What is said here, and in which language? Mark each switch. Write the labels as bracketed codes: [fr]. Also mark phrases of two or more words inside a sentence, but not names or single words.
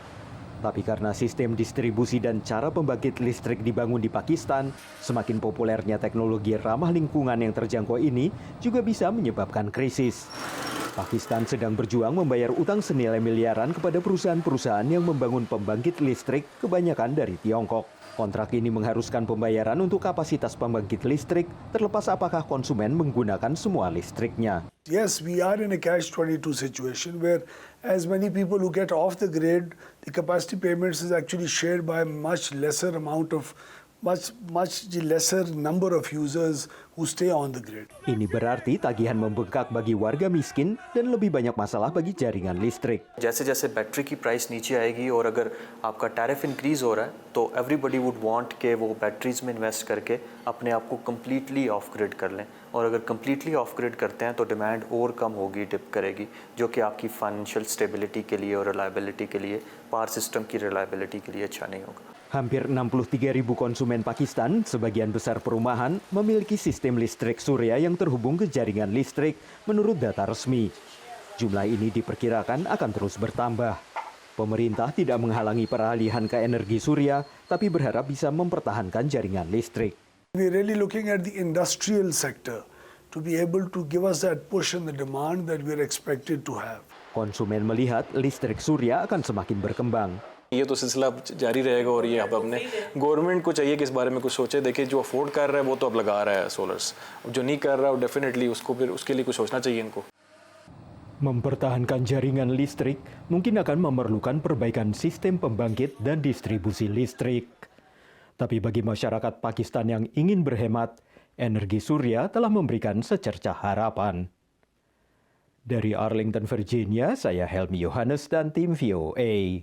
[id] Tapi karena sistem distribusi dan cara pembangkit listrik dibangun di Pakistan, semakin populernya teknologi ramah lingkungan yang terjangkau ini juga bisa menyebabkan krisis. Pakistan sedang berjuang membayar utang senilai miliaran kepada perusahaan-perusahaan yang membangun pembangkit listrik, kebanyakan dari Tiongkok. Kontrak ini mengharuskan pembayaran untuk kapasitas pembangkit listrik, terlepas apakah konsumen menggunakan semua listriknya. [en] Yes, we are in a catch-22 situation where as many people who get off the grid, the capacity payments is actually shared by much lesser number of users who stay on the grid. [id] Ini berarti tagihan membengkak bagi warga miskin dan lebih banyak masalah bagi jaringan listrik. [ur] جیسے جیسے بیٹری کی پرائس نیچے آئے گی اور اگر آپ کا ٹیرف انکریز ہو رہا ہے تو [en] everybody would want [ur] کہ وہ بیٹریز میں انویسٹ کر کے اپنے آپ کو [en] completely off grid [ur] کر لیں، اور اگر [en] completely off grid [ur] کرتے ہیں تو ڈیمانڈ اور کم ہوگی، ڈپ کرے گی، جو کہ آپ کی [en] financial stability [ur] کے لیے اور ریلائبلٹی کے لیے, [en] power system [ur] کی ریلائبلٹی کے لیے اچھا نہیں ہوگا. [id] Hampir 63.000 konsumen Pakistan, sebagian besar perumahan, memiliki sistem listrik surya yang terhubung ke jaringan listrik menurut data resmi. Jumlah ini diperkirakan akan terus bertambah. Pemerintah tidak menghalangi peralihan ke energi surya, tapi berharap bisa mempertahankan jaringan listrik. [en] We're really looking at the industrial sector to be able to give us that push and the demand that we're expected to have. [id] Konsumen melihat listrik surya akan semakin berkembang. [ur] یہ تو سلسلہ جاری رہے گا اور یہ اب اپنے گورنمنٹ کو چاہیے کہ اس بارے میں کچھ سوچے. دیکھیے جو افورڈ کر رہا ہے وہ تو اب لگا رہا ہے سولرز، جو نہیں کر رہا ہے ڈیفینیٹلی اس کو پھر اس کے لیے کچھ سوچنا چاہیے ان کو. [id] Mempertahankan jaringan listrik mungkin akan memerlukan perbaikan sistem pembangkit dan distribusi listrik. Tapi bagi masyarakat Pakistan yang ingin berhemat, energi surya telah memberikan secercah harapan. Dari Arlington, Virginia, saya Helmi Yohanes dan tim VOA.